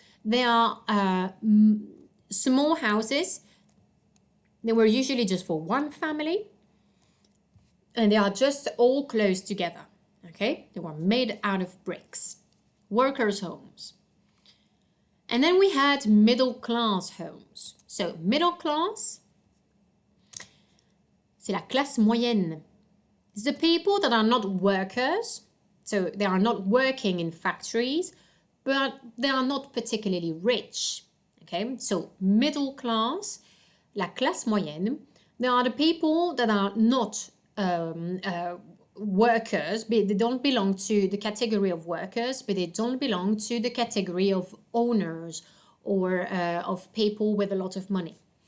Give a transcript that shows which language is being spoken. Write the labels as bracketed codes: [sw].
[en] They are small houses. They were usually just for one family. And they are just all close together. Okay? They were made out of bricks. Workers' homes. And then we had middle class homes. [fr] So middle class, c'est la classe moyenne. [en] It's the people that are not workers, so they are not working in factories, but they are not particularly rich. Okay, so middle class, [fr] la classe moyenne, [en] they are the people that are not workers, but they don't belong to the category of workers, but they don't belong to the category of owners or of people with a lot of money.